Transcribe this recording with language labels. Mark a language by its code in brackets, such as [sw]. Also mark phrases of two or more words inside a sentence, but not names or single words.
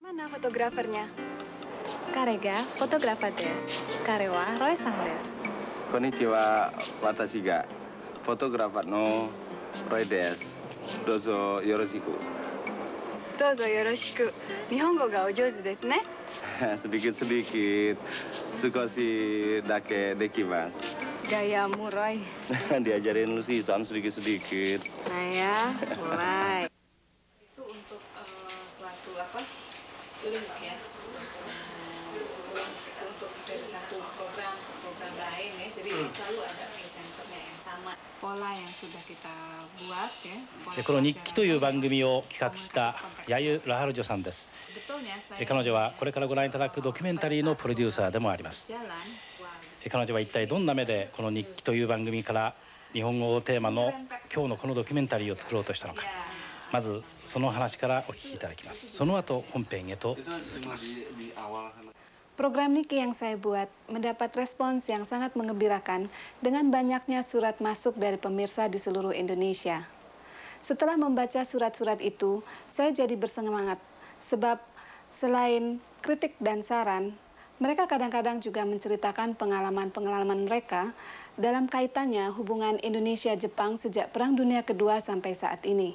[id] mana fotografernya? [ja] 彼がフォトグラファーです。彼はロイさんです。こんにちは。私がフォトグラファーのロイです。どうぞよろしく。どうぞよろしく。日本語がお上手ですね。 sedikit-sedikit, 少しだけできます. [id] Gayamu, Roy. Diajarin lu sih, soal sedikit-sedikit. Nah ya, mulai. Itu untuk suatu apa? Link ya. Untuk dari satu program ke program lain ya. Jadi selalu ada presenternya yang sama. Pola yang sudah kita buat ya. [ja] この日記という番組を企画したヤユ・ラハルジョさんです。彼女はこれからご覧いただくドキュメンタリーのプロデューサーでもあります。彼女は一体どんな目でこの日記という番組から日本語をテーマの今日のこのドキュメンタリーを作ろうとしたのか、まずその話からお聞きいただきます。その後本編へと続きます。 [id] Program Niki yang saya buat mendapat respons yang sangat menggembirakan dengan banyaknya surat masuk dari pemirsa di seluruh Indonesia. Setelah membaca surat-surat itu, saya jadi bersemangat sebab selain kritik dan saran, mereka kadang-kadang juga menceritakan pengalaman-pengalaman mereka dalam kaitannya hubungan Indonesia-Jepang sejak Perang Dunia Kedua sampai saat ini.